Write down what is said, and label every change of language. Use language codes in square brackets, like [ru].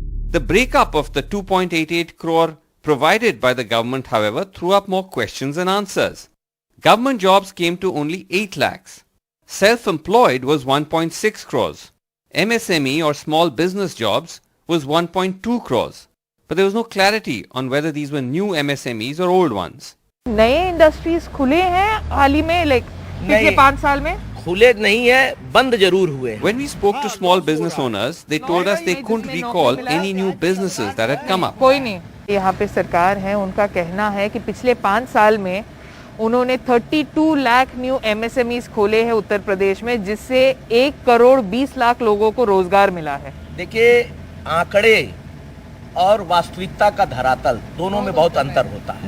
[en] The breakup of the 2.88 crore provided by the government, however, threw up more questions than answers. Government jobs came to only 8 lakhs. Self-employed was 1.6 crores. MSME or small business jobs was 1.2 crores. But there was no clarity on whether these were new MSMEs or old ones. [hi] नए industries खुले हैं हाल ही में, like पिछले 5 साल में? खुले नहीं है, बंद जरूर हुए. [en] When we spoke to small business owners, they told us they couldn't recall any new businesses that had come up. [hi] कोई नहीं. यहाँ पे सरकार है, उनका कहना है कि पिछले 5 साल में उन्होंने 32 लाख न्यू MSMEs खोले हैं उत्तर प्रदेश में, जिससे 1 करोड़ 20 लाख लोगों को रोजगार मिला है. देखिए, आंकड़े और वास्तविकता का धरातल दोनों में बहुत अंतर होता है.